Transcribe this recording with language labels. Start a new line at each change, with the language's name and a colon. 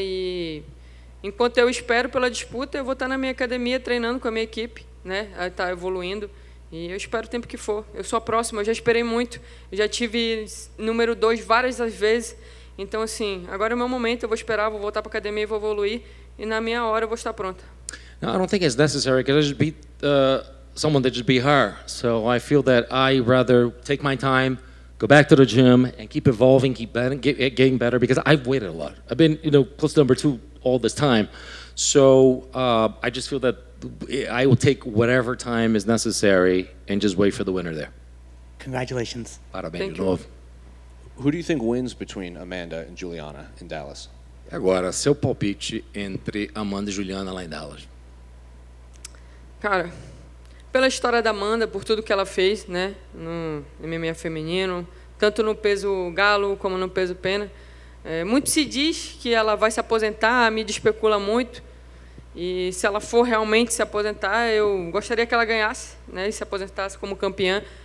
Portuguese: E enquanto eu espero pela disputa, eu vou estar na minha academia treinando com a minha equipe, né? Tá evoluindo. E eu espero o tempo que for. Eu sou a próxima, eu já esperei muito. Eu já tive número 2 várias vezes. Então, assim, agora é o meu momento. Eu vou esperar, vou voltar para a academia e vou evoluir. E na minha hora eu vou estar pronta.
English: No, I don't think it's necessary because I just beat someone that just beat her. So I feel that I rather take my time, go back to the gym, and keep evolving, keep getting better, because I've waited a lot. I've been, close to number 2 all this time. So I just feel that I will take whatever time is necessary and just wait for the winner there. Congratulations.
Portuguese: Parabéns de novo.
English: Who do you think wins between Amanda and Juliana in Dallas?
Portuguese: Agora, seu palpite entre Amanda e Juliana lá em Dallas. Cara, pela história da Amanda, por tudo que ela fez, né, no MMA feminino, tanto no peso galo como no peso pena, muito se diz que ela vai se aposentar, a mídia especula muito, e se ela for realmente se aposentar, eu gostaria que ela ganhasse, né, e se aposentasse como campeã.